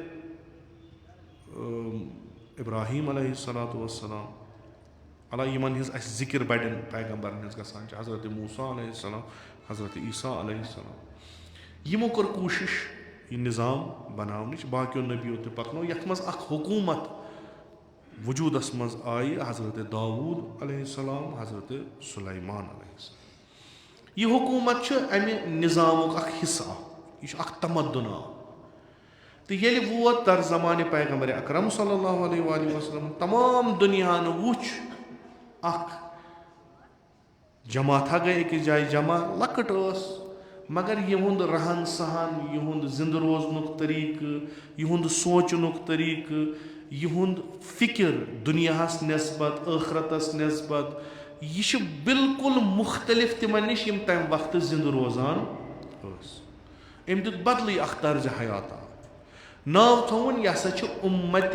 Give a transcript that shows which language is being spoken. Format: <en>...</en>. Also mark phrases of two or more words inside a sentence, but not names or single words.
<ks>ابراہیٖم</ks> <ar>علیہ الصلاتُ وسلام</ar> <ks>اللہ یِمن ہِنٛز اسہِ ذِکِر بڑٮ۪ن پیغمبرن ہِنٛز گژھان چھِ حضرت موسیٰ</ks> <ar>علیہ السلام</ar> <ks>حضرت عیٖسیٰ</ks> <ar>علیہ السلام</ar> <ks>یِمو کٔر کوٗشش یہِ نِظام بناونٕچ باقیو نبیو تہِ پکنو یتھ منٛز اکھ حکوٗمت وجوٗدس منٛز آیہِ حضرت داوٗد</ks> <ar>علیہ السلام</ar> <ks>حضرت سُلیمان</ks> <ar>علیہ السلام</ar> <ks>یہِ حکوٗمت چھُ امہِ نِظامُک اکھ حِصہٕ اکھ یہِ چھُ اکھ تمدُن اکھ تہٕ ییٚلہِ ووت در زمانہِ پیغمبرِ اکرم</ks> <ar>صلی اللہ علیہ وآلہ وسلم</ar> <ks>تمام دُنیاہن وُچھ اکھ جماتھا گٔے أکِس جایہِ جمع لۄکٕٹ ٲس مگر یِہُنٛد رہن سہن یِہُنٛد زِندٕ روزنُک طٔریٖقہٕ یِہُنٛد سونٛچنُک طٔریٖقہٕ یِہُنٛد فِکِر دُنیاہس نٮ۪سبت ٲخرتس نٮ۪سبت یہِ چھُ بالکُل مُختٔلِف تِمن نِش یِم تمہِ وقتہٕ زِندٕ روزان ٲسۍ أمۍ دیُت بدلٕے اکھ طرزِ حیاتا ناو تھووُن یہِ ہسا چھُ اُمتِ</ks>